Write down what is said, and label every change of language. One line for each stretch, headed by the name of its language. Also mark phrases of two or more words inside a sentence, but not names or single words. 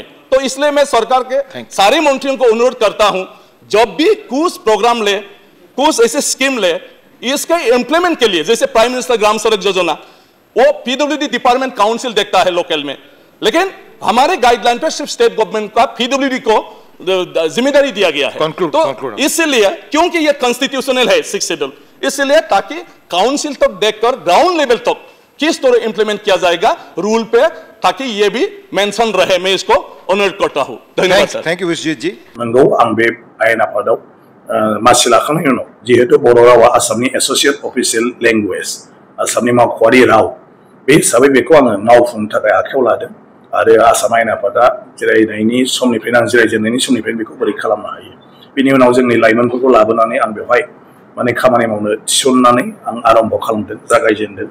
Hindi: तो इसलिए मैं सरकार के सारे मंत्रियों को अनुरोध करता हूं, जब भी कुछ प्रोग्राम ले, कुछ ऐसे स्कीम ले, इसके इंप्लीमेंट के लिए, जैसे प्राइम मिनिस्टर ग्राम सड़क योजना, वो
English: PWD department
Hindi: काउंसिल देखता है लोकल में, लेकिन हमारे गाइडलाइन पे सिर्फ
English: state government
Hindi: का पीडब्ल्यूडी को जिम्मेदारी दिया गया है। तो इसलिए क्योंकि ये कॉन्स्टिट्यूशनल है 6 शेड्यूल, इसलिए ताकि काउंसिल तक देखकर
English: ground level
Hindi: तक किस तरह इंप्लीमेंट किया जाएगा रूल पे, ताकि ये भी मेंशन रहे, मैं इसको अनुरोध करता हूं। धन्यवाद सर।
English: thank you Vishwajit ji.
Bodo: नंगौ आं बे आयेन आफादाव मासि लाखांनायनि उनाव जिहेतु बर' रावा आसामनि
English: associate official language,
Bodo: आसामनि मावख'आरि राव, बे हिसाबै बेखौ आङो मावफुंनो थाखाय आखायाव लादों। आरो आसाम आयेन आफादा जिरायनायनि समनिफ्रायनो, आं जिरायजेननायनि समनिफ्रायनो बेखौ बोरै खालामनो हायो, बिनि उनाव जोंनि लाइमोनफोरखौ लाबोनानै आं बेवहाय माने खामानि मावनो थिसननानै आं आरम्भ खालामदों, जागायजेनदों।